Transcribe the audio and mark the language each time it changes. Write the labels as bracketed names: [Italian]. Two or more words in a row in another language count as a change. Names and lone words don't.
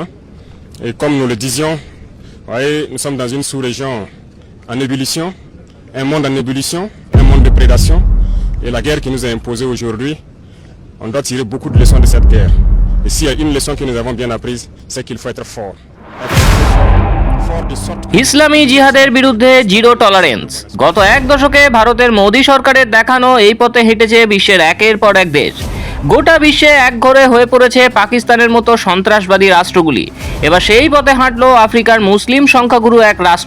[French] Et comme nous le disions, vous voyez, nous sommes dans une sous-région en ébullition, un monde en ébullition, un monde de prédation. Et la guerre qui nous est imposée aujourd'hui, on doit tirer beaucoup de leçons de cette guerre. Et s'il y a une leçon que nous avons bien apprise, c'est qu'il faut être fort. [Bangla] ইসলামী জিহাদের বিরুদ্ধে [English] zero tolerance. [Bangla] গত এক দশকে ভারতের মোদী সরকারের দেখানো এই পথে হেঁটেছে বিশ্বের একের পর এক দেশ। গোটা বিশ্বে একঘরে হয়ে পড়েছে পাকিস্তানের মতো সন্ত্রাসবাদী রাষ্ট্রগুলি। এবার সেই পথে হাঁটলো আফ্রিকার মুসলিম সংখ্যাগুরু এক রাষ্ট্র।